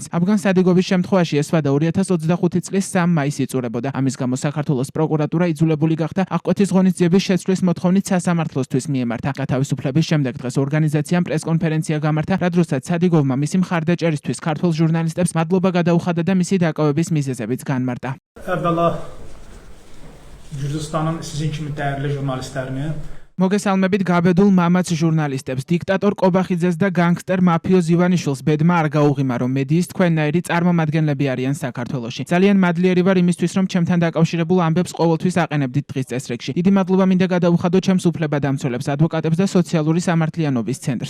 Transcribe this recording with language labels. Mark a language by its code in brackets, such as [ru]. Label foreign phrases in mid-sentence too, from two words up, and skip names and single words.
[ka] აბგან სადიგოვის შემთხვევაში ეს ვადა 2025 წლის 3 მაისს იწურებოდა. ამის გამო საქართველოს პროკურატურა იძულებული გახდა აღკვეთის ღონისძიების შეცვლის მოთხოვნით სასამართლოსთვის მიემართა. გათავისუფლების შემდეგ დღეს ორგანიზაციამ პრესკონფერენცია გამართა, რა დროსაც სადიგოვმა მისი მხარდაჭერისთვის ქართველ ჟურნალისტებს მადლობა გადაუხადა და მისი დაკავების მიზეზებიც განმარტა. [az] Əvvəla Gürcüstanın sizin kimi dəyərli jurnalistlərini [ka] მოგესალმებით გაბედულ მამაც ჟურნალისტებს. დიქტატორ ყობახიძეს და განგსტერ მაფიოზ ივანიშვილს ბედმა არ გაუღიმა, რომ მედიის თქვენნაირი წარმომადგენლები არიან საქართველოში. ძალიან მადლიერი ვარ იმისთვის, რომ ჩემთან დაკავშირებულ ამბებს ყოველთვის აყენებდით დღის წესრიგში. დიდი მადლობა მინდა გადაუხადო ჩემს უფლებადამცველებს, ადვოკატებს და სოციალური სამართლიანობის ცენტრს.